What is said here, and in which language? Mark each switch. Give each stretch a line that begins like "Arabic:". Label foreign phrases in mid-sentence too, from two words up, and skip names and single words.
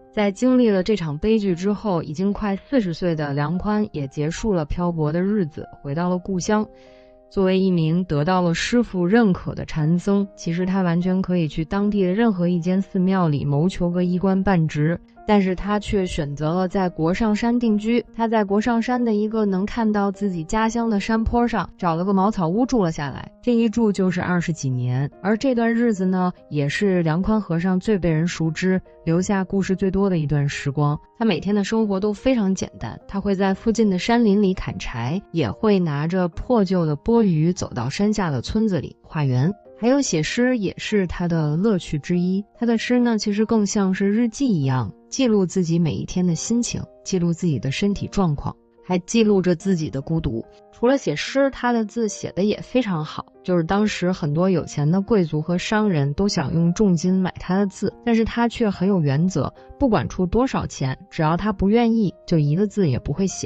Chinese: 在經歷了這場悲劇之後，已經快40歲的梁寬也結束了漂泊的日子，回到了故鄉。作為一名得到了師父認可的禪僧，其實他完全可以去當地的任何一間寺廟裡謀求個一官半職，但是他卻選擇了在國上山定居。他在國上山的一個能看到自己家鄉的山坡上找了個茅草屋住了下來，這一住就是20幾年。而這段日子呢，也是梁寬和尚最被人熟知，留下故事最多的一段時光。他每天的生活都非常簡單，他會在附近的山林裡砍柴，也會拿着破舊的缽盂走到山下的村子裡化緣。還有寫詩也是他的樂趣之一。他的詩呢，其實更像是日記一樣，記錄自己每一天的心情，記錄自己的身體狀況，還記錄着自己的孤獨。除了寫詩，他的字寫得也非常好，就是當時很多有錢的貴族和商人都想用重金買他的字，但是他卻很有原則，不管出多少錢，只要他不願意，就一個字也不會寫。